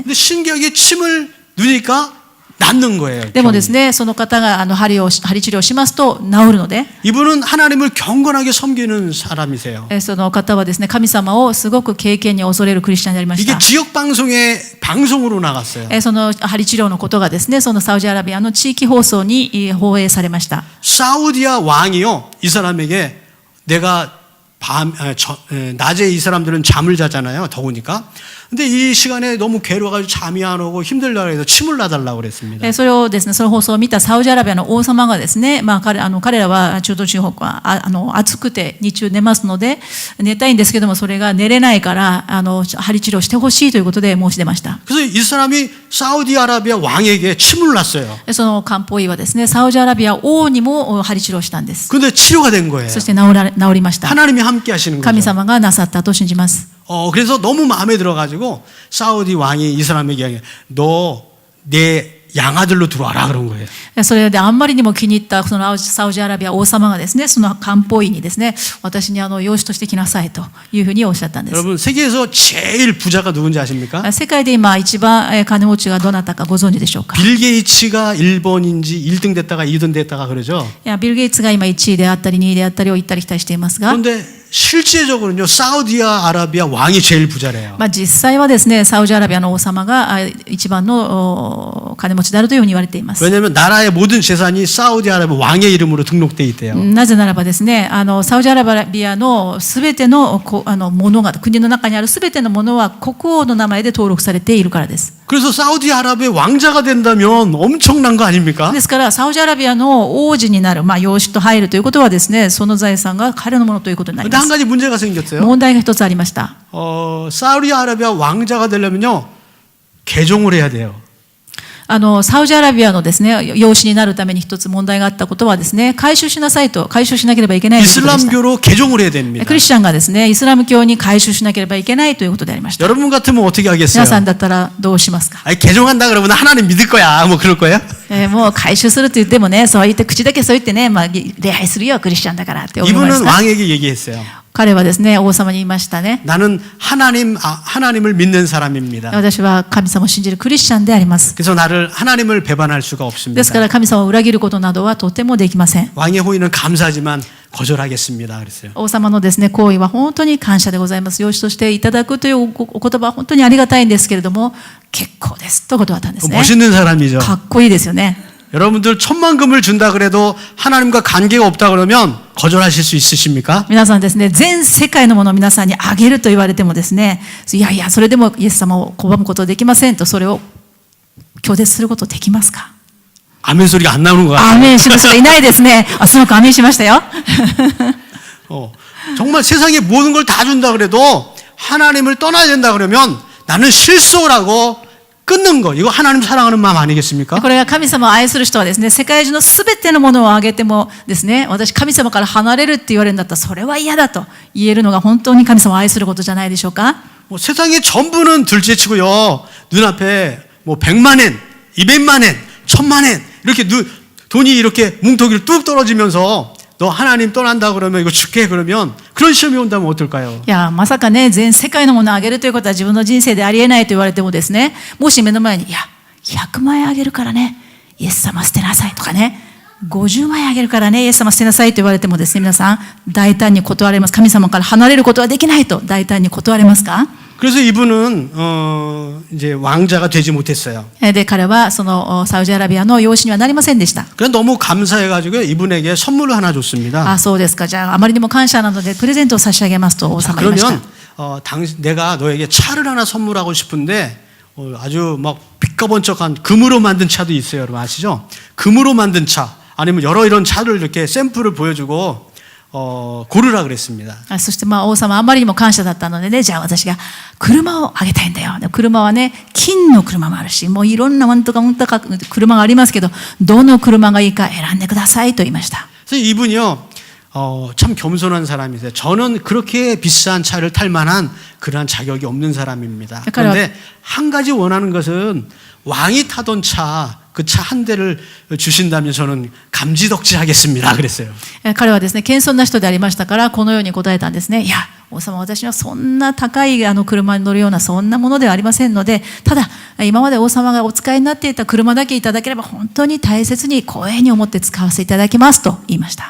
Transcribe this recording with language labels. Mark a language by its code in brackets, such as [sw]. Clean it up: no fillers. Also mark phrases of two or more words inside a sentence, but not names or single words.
[ko] 근데 신기하게 침을 누니까 낫는 거예요. [ja] でもですね、その方が針治療をしますと治るので、 [ko] 이분은 하나님을 경건하게 섬기는 사람이세요. [ja] その方はですね、神様をすごく敬虔に恐れるクリスチャンになりまし [ko] 이게 [ja] た。 [ko] 지역 방송에 방송으로 나갔어요. [ja] その針治療のことがですね、そのサウジアラビアの地域放送に放映されました。 [ko] 사우디아 왕이요, 이 사람에게 내가 낮에 이 사람들은 잠을 자잖아요, 더우니까. 근데 이 시간에 너무 괴로워가지고 잠이 안 오고 힘들다고 해서 침을 놔달라고 그랬습니다. [ja] それをですね、その放送を見たサウジアラビアの王様がですね、彼らは中東地方は暑くて日中寝ますので、寝たいんですけども、それが寝れないから、針治療してほしいということで申し出ました。 [ko] 그래서 이 사람이 사우디아라비아 왕에게 침을 놨어요. [ja] その漢方医はですね、サウジアラビア王にも針治療したんです。 [ko] 근데 치료가 된 거예요. [ja] そして治りました。 [ko] 하나님이 함께 하시는 [ja] 神 [ko] 거죠. [ja] 様がなさったと信じます。 [ko] 그래서 너무 마음에 들어가지고 사우디 왕이 이 사람에게 이야기해요. 너 내 양아들로 들어와라 그런 거예요. [ja] それであんまりにも気に入ったそのサウジアラビア王様がですね、その漢方医にですね、私に養子として来なさいというふうにおっしゃったんです。 [ko] 여러분, 세계에서 제일 부자가 누군지 아십니까? [ja] 世界で今一番金持ちがどなたかご存知でしょうか。 [ko] 빌 게이츠가 1번인지 1등 됐다가 2등 됐다가 그러죠. [ja] ビル・ゲイツが今1位であったり2位であったりを行ったり来たりしていますが、 [ko] 그런데 실제적으로는요, 사우디아라비아 왕이 제일 부자래요. [ja] 実際はですね、サウジアラビアの王様が一番の金持ちであるというふうに言われています。 [ko] 왜냐하면 나라의 모든 재산이 사우디아라비아 왕의 이름으로 등록돼 있대요. [ja] なぜならばですね、サウジアラビアのすべてのものが、国の中にあるすべてのものは国王の名前で登録されているからです。 [ko] 그래서 사우디아라비아 왕자가 된다면 엄청난 거 아닙니까? [ja] ですからサウジアラビアの王子になる、養子と入るということはですね、その財産が彼のものということになり [ko] 근데 [ja] ま [ko] 한 [ja] す。 [ko] 가지 문제가 생겼어요. [ja] 問題が一つありました。 [ko] 사우디아라비아 왕자가 되려면요, 개종을 해야 돼요. [ja] サウジアラビアのですね、養子になるために一つ問題があったことはですね、改宗しなければいけないということでした。 [ko] 이슬람교로 개종을 해야 됩니다. [ja] クリスチャンがですね、イスラム教に改宗しなければいけないということでありました。 [ko] 여러분 같으면 어떻게 하겠어요? [ja] 皆さんだったらどうしますか。 [ko] 아니, 개종한다 그러면 하나님 믿을 거야. 뭐 그럴 거예요? [ja] もう改宗すると言ってもね、そう言って口だけそう言ってね、礼拝するよクリスチャンだからって思いまし [ko] 이분은 [ja] た。 [ko] 왕에게 얘기했어요. [ja] 彼はですね、王様に言いましたね。 [ko] 나는 하나님을 믿는 사람입니다. [ja] 私は神様を信じるクリスチャンであります。 [ko] 그래서 나를 하나님을 배반할 수가 [ja] です [ko] 없습니다. [ja] から神様を裏切ることなどはとてもできません。 [ko] 왕의 호의는 감사하지만 거절하겠습니다. 그랬어요. [ja] 王様のですね、行為は本当に感謝でございます。養子としていただくというお言葉は本当にありがたいんですけれども、結構ですと断ったんですね。 [ko] 멋있는 사람이죠. [ja] かっこいいですよね。 [ko] 여러분들 10,000금을 준다 그래도 하나님과 관계가 없다 그러면 거절하실 수 있으십니까? [ja] 皆さんですね、全世界のものを皆さんにあげると言われてもですね、いやいや、それでもイエス様を拒むことできませんと、それを拒絶することできますか？ [ko] 아멘 소리가 안 나오는 것 [ja] アー [ko] 같아요. [ja] メンする人がいないですね。あ、すごくアーメンしましたよ。 [ko] 정말 세상에 모든 걸 다 준다 그래도 하나님을 떠나야 된다 그러면 나는 실소라고 끊는 거. 이거 하나님 사랑하는 마음 아니겠습니까? [ja] これが神様を愛する人はですね、世界中のすべてのものをあげてもですね、私神様から離れるって言われるんだったらそれは嫌だと言えるのが本当に神様を愛することじゃないでしょうか。 [ko] 뭐 세상의 전부는 둘째치고요. 눈앞에 뭐 100만 엔, 200만 엔, 1000만 엔 이렇게 돈이 이렇게 뭉텅이로 뚝 떨어지면서 너 하나님 떠난다 그러면 이거 죽게 그러면 그런 시험이 온다면 어떨까요? [ja] いや、まさかね、全世界のものをあげるということは自分の人生でありえないと言われてもですね、もし目の前に、いや、100万円あげるからね、イエス様捨てなさいとかね、50万円あげるからね、イエス様捨てなさいと言われてもですね、皆さん、大胆に断れます。神様から離れることはできないと大胆に断れますか？ [ko] 그래서 이분은 이제 왕자가 되지 못했어요. [ja] で、彼はそのサウジアラビアの養子にはなりませんでした。 [ko] 그래 너무 감사해가지고 이분에게 선물을 하나 줬습니다. [ja] あ、そうですか。じゃあ、あまりにも感謝なので、プレゼントを差し上げますと王様が言いました。 [ko] 그러면 내가 너에게 차를 하나 선물하고 싶은데 아주 막 빛가번쩍한 금으로 만든 차도 있어요. 여러분 아시죠? 금으로 만든 차 아니면 여러 이런 차를 이렇게 샘플을 보여주고 고르라 그랬습니다. [ja] そして王様あまりにも感謝だったのでね、じゃあ私が車をあげたいんだよ。車はね、金の車もあるし、もういろんななんとか車がありますけど、どの車がいいか選んでくださいと言いました。 [ko] 그래서 이분이요, 참 겸손한 사람이세요. 저는 그렇게 비싼 차를 탈 만한 그러한 자격이 없는 사람입니다. 그런데 한 가지 원하는 것은 왕이 타던 차, 그 차 한 대를 주신다면 저는 감지덕지하겠습니다. 그랬어요. [ja] 彼はですね、謙遜な人でありましたから、このように答えたんですね。いや、王様、私はそんな高い車に乗るようなそんなものではありませんので、ただ今まで王様がお使いになっていた車だけいただければ本当に大切に光栄に思って使わせていただきますと言いました。